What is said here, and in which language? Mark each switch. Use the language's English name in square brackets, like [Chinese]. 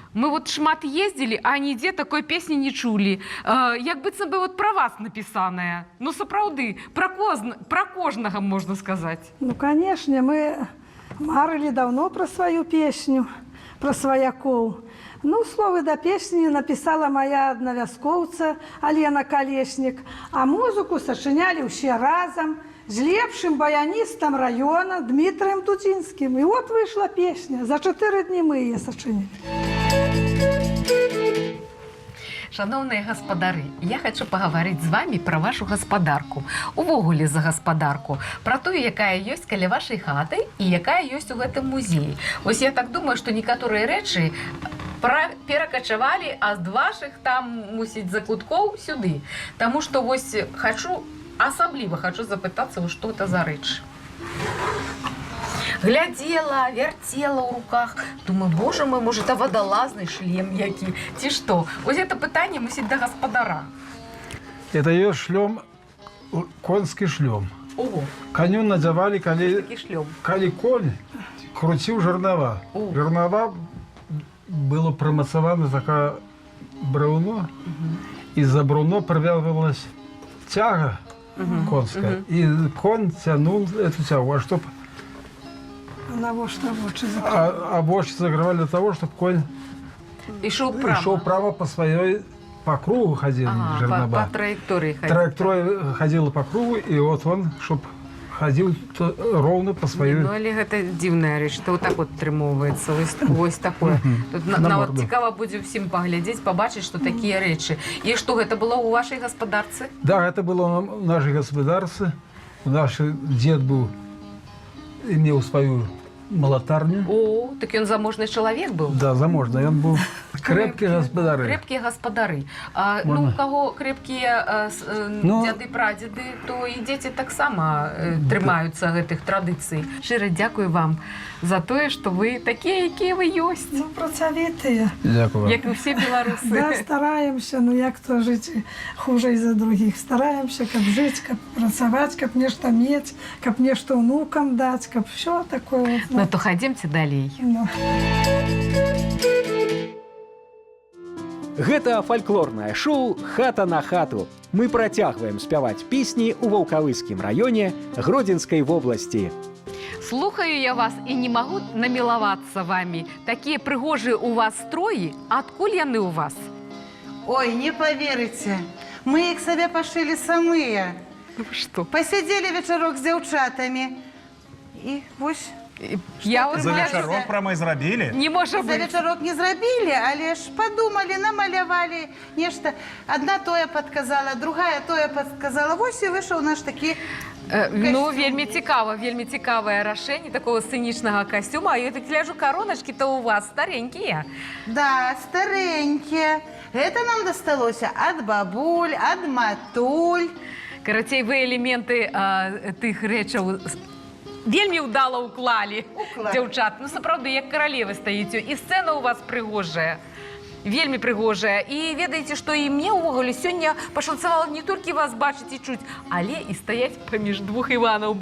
[Belarusian] Мы вот шмат ездили, а нідзе такой песні не чулі. Як быццам бы вот про вас напісаная. Ну, сапраўды, про кожнага, можна сказаць. [Russian] Ну, конечно, мы марили давно про свою песню, про свояков. Ну, словы до песни написала моя одновязковца Алена Колесник, а музыку сочиняли все разом с лепшим баянистом района Дмитрием Дудинским. И вот вышла песня. За 4 дні мы ее сочинили. [Belarusian] Шановныя гаспадары, я хочу паговорыць з вами пра вашу гаспадарку. Увогуле за гаспадарку, пра тую, якая ёсць каля вашай хаты і якая ёсць у гэтым музеі. Вось я так думаю, што некаторыя рэчы перакачавалі ад вашых там, мусіць, закуткоў сюды. Таму што вось асабліва хочу запытацца, што гэта за рэч. [Russian] Глядела, вертела ў руках. Думаю, боже мой, может, это водолазный шлем які, ці што? [Belarusian] Вось это пытанне мусіць да гаспадара. [Russian] Это ее шлем, конский шлем. Ого. Коню надевали, коли конь крутил жернова. Жернова было промацовано такое бруно, и за бруно привязывалась тяга конская. И конь тянул эту тягу, а чтоб На вождь закрывали. А вождь закрывали для того, чтобы конь шел право по кругу ходил. По траектории ходил. Траектория ходила по кругу, и вот он, чтобы ходил ровно по своей... [Belarusian] Ну, але гэта дзіўная рэч, што вот так вот атрымоўваецца, вось такое. Тут нават цікава будзе ўсім паглядзець, пабачыць, што такія рэчы. І што гэта было ў вашай гаспадарцы? [Russian] Да, это было у нашей господарцы. Наш дед имел свою малатарню. [Belarusian] О, так ён заможны чалавек быў? Да, заможны. Ён быў крепкія гаспадары. Крепкія гаспадары. Ну, у каго крепкія дзяды, прадзеды, то і дзеці таксама трымаюцца гэтых традыцый. Шчыра дзякую вам за тое, што вы такія, якія вы ёсць. Ну, працавітыя. [Ukrainian] Дякую. [Belarusian] Як і ўсе беларусы. [Russian] Да, стараемся, ну як то жыць хуже за других. [Belarusian] Стараемся, каб жыць, каб працаваць, каб нешта мець, каб нешта ўнукам даць, каб все такое. Ну, то хадземце далей. Ну. Гэта фальклорнае шоу «Хата на хату». Мы працягваем спяваць песні ў Ваўкавыскім раёне Гродзенскай вобласці. Слухаю я вас і не магу намілавацца вамі. Такія прыгожыя у вас строі, адкуль яны ў вас? [Russian] Ой, не поверите, мы их себе пошили самые. [Belarusian] Што? [Russian] Посидели вечерок с девчатами. И вось... [Belarusian] За вечарок прямо і зрабілі? Не можа За быць. вечерок не зрабілі, але ж подумали, намалявали нешта. Одна тое подказала, другая тое подказала. Вось і вышел наш такі Ну, вельмі цікавае рашэнне такого сцэнічнага касцюма. [Russian] А я так гляжу, короночки-то у вас старенькія. Да, старенькие. Это нам досталося от бабуль, от матуль. [Belarusian] Карацей, вы элементы тых рэчаў вельмі ўдала ўклалі, дзяўчат. Ну, сапраўды, як каралевы стаіце. І сцэна у вас прыгожая. Вельмі прыгожая. І ведаеце, што і мне ўвогуле сёння пашанцавала не толькі вас бачыць і чуць, але і стаяць паміж двух Іванаў.